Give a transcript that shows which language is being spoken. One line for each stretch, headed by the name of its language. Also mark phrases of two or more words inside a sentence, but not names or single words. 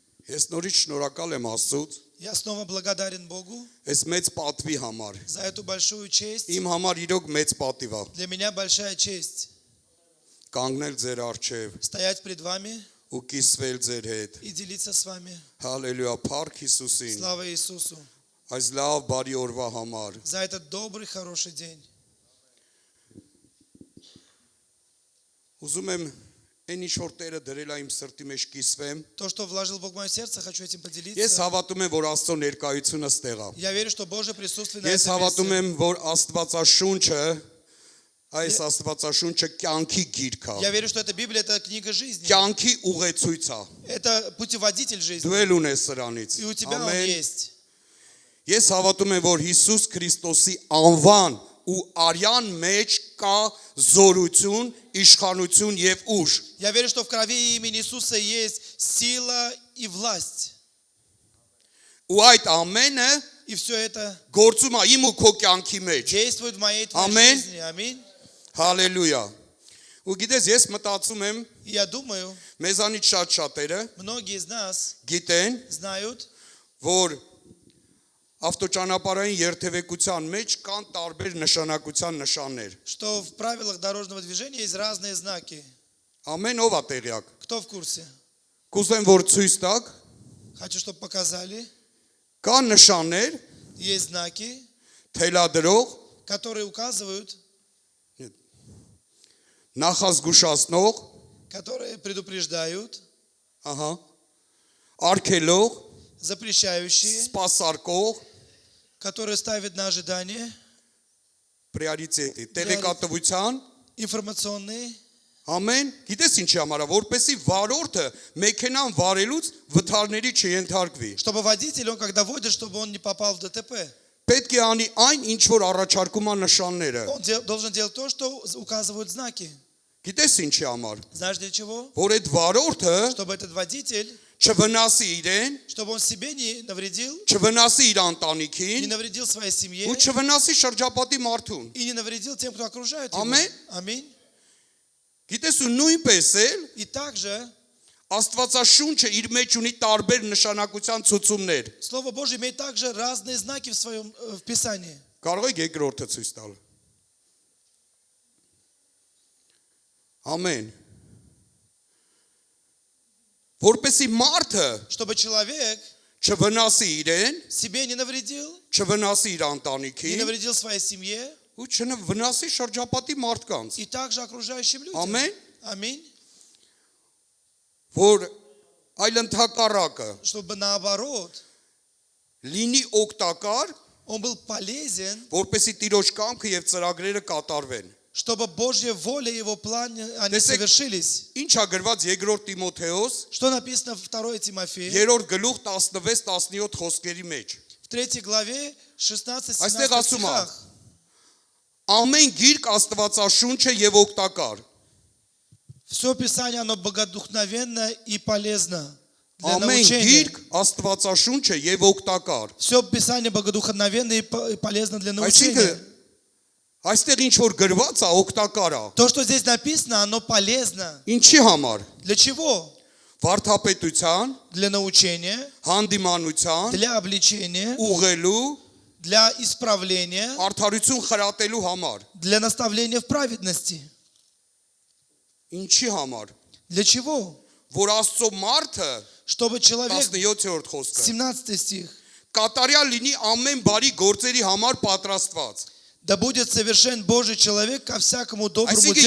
Armenian: Ես նորից շնորհակալ եմ Աստծուց
Russian: Я снова благодарен Богу
Armenian: այս մեծ պատվի համար։
Russian: за эту большую честь.
Armenian: Իմ համար իրոք մեծ պատիվ է
Russian: Для меня большая честь
Armenian: կանգնել ձեր առջև
Russian: стоять пред вами
Armenian: ու կիսվել ձեր հետ։
Russian: и делиться с вами.
Armenian: Հալելույա, փառք Հիսուսին։
Russian: Слава Иисусу
Armenian: Այս լավ բարի օրվա համար։
Russian: за этот добрый, хороший день.
Armenian: Ուզում եմ այն ինչ որ Տերը դրել է իմ սրտի մեջ կիսվեմ։
Russian: То, что вложил Бог в мое сердце, хочу этим
Armenian: Ես
Russian: поделиться.
Armenian: հավատում եմ, որ Աստծո ներկայությունը ստեղ է։
Russian: Я верю, что Божье присутствие на
Armenian: Ես
Russian: этом
Armenian: հավատում
Russian: месте.
Armenian: եմ, որ Աստվածաշունչը, այս Աստվածաշունչը կյանքի գիրք է։
Russian: Я верю, что эта Библия – это книга жизни.
Armenian: Կյանքի ուղեցույց է։
Russian: Это путеводитель жизни.
Armenian: Դու էլ ունես սրանից։
Russian: И у тебя он
Armenian: Ամեն։
Russian: есть.
Armenian: Ես հավատում եմ, որ Հիսուս Քրիստոսի անվան ու արյան մեջ կա զորություն, իշխանություն եւ ուժ։
Russian: Я верю, что в крови имени Иисуса есть сила и власть.
Armenian: Ու այդ ամենը
Russian: И все это
Armenian: գործում է իմ ու քո կյանքի մեջ։
Russian: действует в моей твоей
Armenian: Ամեն։
Russian: жизни. Аминь.
Armenian: Հալելույա։ Ու գիտես, ես մտածում եմ,
Russian: И я думаю,
Armenian: մեզանից շատ-շատերը
Russian: многие из нас
Armenian: գիտեն,
Russian: знают,
Armenian: որ ավտոճանապարհային երթևեկության մեջ կան տարբեր նշանակության նշաններ։
Russian: что в правилах дорожного движения есть разные знаки.
Armenian: Ամեն ով է տեղյակ։
Russian: Кто в курсе?
Armenian: Կուզեմ, որ ցույց տաք,
Russian: Хочу, чтобы показали.
Armenian: կան նշաններ,
Russian: Есть знаки,
Armenian: թելադրող,
Russian: которые указывают,
Armenian: նախազգուշացնող,
Russian: которые предупреждают,
Armenian: ահա, արգելող,
Russian: запрещающие,
Armenian: սպասարկող,
Russian: которые ставят на ожидание,
Armenian: պրիորիտետի, տեղեկատվության,
Russian: информационные.
Armenian: ամեն, գիտես ինչի համար է, որպեսի վարորդը մեքենան վարելուց վթարների չենթարկվի։
Russian: Чтобы водитель, он когда водит, чтобы он не попал в ДТП.
Armenian: Պետք է անի այն, ինչ որ առաջարկում է նշանները։
Russian: Он должен делать то, что указывают знаки.
Armenian: Գիտես ինչի համար,
Russian: Знаешь для чего?
Armenian: որ այդ վարորդը
Russian: Чтобы этот водитель,
Armenian: չվնասի իրեն,
Russian: чтобы он себе не навредил,
Armenian: չվնասի իր
Russian: не
Armenian: ընտանիքին
Russian: навредил своей семье
Armenian: ու չվնասի շրջապատի մարդուն։
Russian: и не навредил тем, кто окружает его.
Armenian: Ամեն։
Russian: Аминь.
Armenian: Գիտես ու նույնպես էլ
Russian: И также
Armenian: Աստվածաշունչը իր մեջ ունի տարբեր նշանակության ցուցումներ։
Russian: Слово Божье имеет также разные знаки в своем в Писании.
Armenian: Կարող եք երկրորդը ցույց տալ։ Ամեն։ Որպեսի մարդը
Russian: Чтобы человек
Armenian: չվնասի իրեն,
Russian: себе не навредил,
Armenian: չվնասի իր
Russian: не
Armenian: ընտանիքին
Russian: навредил своей семье
Armenian: ու չվնասի շրջապատի մարդկանց։
Russian: и также окружающим людям.
Armenian: Ամեն։
Russian: Аминь.
Armenian: Որ այլընթակառակը
Russian: Чтобы наоборот,
Armenian: լինի օգտակար,
Russian: он был полезен,
Armenian: որպեսի Տիրոջ կամքը եւ ծրագրերը կատարվեն։
Russian: чтобы Божья воля и его план, они
Armenian: Տեսեք,
Russian: совершились.
Armenian: Ինչ է գրված 2 Տիմոթեոս
Russian: Что написано в 2 Тимофея,
Armenian: 3 գլուխ 16-17 խոսքերի մեջ։
Russian: в 3 главе, 16-17
Armenian: Այստեղ ասում է.
Russian: стихах.
Armenian: Ամեն գիրք Աստվածաշունչ է եւ օգտակար։
Russian: Все Писание, оно богодухновенно и полезно для
Armenian: Ամեն
Russian: научения.
Armenian: գիրք Աստվածաշունչ է եւ օգտակար։
Russian: Все Писание богодухновенно и полезно для научения.
Armenian: Այսինքն այստեղ ինչ որ գրված է օգտակար է։
Russian: То, что здесь написано, оно полезно.
Armenian: Ինչի համար։
Russian: Для чего?
Armenian: Վարդապետության,
Russian: Для научения,
Armenian: հանդիմանության,
Russian: для обличения,
Armenian: ուղղելու,
Russian: для исправления,
Armenian: արդարություն խրատելու համար։
Russian: для наставления в праведности.
Armenian: Ինչի համար։
Russian: Для чего?
Armenian: Որ Աստծո մարդը
Russian: Чтобы человек,
Armenian: 17-րդ խոսքը
Russian: 17 стих,
Armenian: կատարյալ լինի ամեն բարի գործերի համար պատրաստված։
Russian: да будет совершен Божий человек ко всякому доброму
Armenian: Այսինքն